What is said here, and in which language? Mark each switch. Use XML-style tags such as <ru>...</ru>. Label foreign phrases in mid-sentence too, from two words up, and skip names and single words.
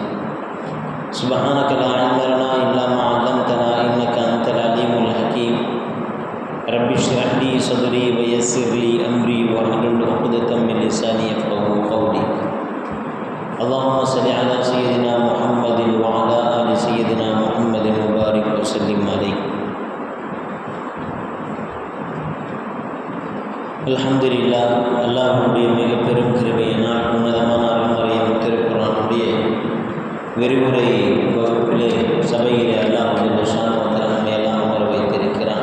<ar>سبحانك لا علم لنا إلا ما علمتنا إنك أنت العليم الحكيم. رب اشرح لي صدري ويسر لي أمري واحلل عقدة من لساني يفقهوا قولي. اللهم صل على سيدنا محمد وعلى آل سيدنا محمد وبارك وسلم عليه. அல்ஹம்துலில்லாஹ்.</ar> <ta>அல்லாஹ்வுடைய மிக பெரும் கிருபையினால் உன்னதமான அருள்மறையும் திருக்குர்ஆனுடைய விரிவுரை வகுப்பிலே சபையிலே அல்லாஹ் நம்மை எல்லாம் அமர வைத்திருக்கிறான்.</ta>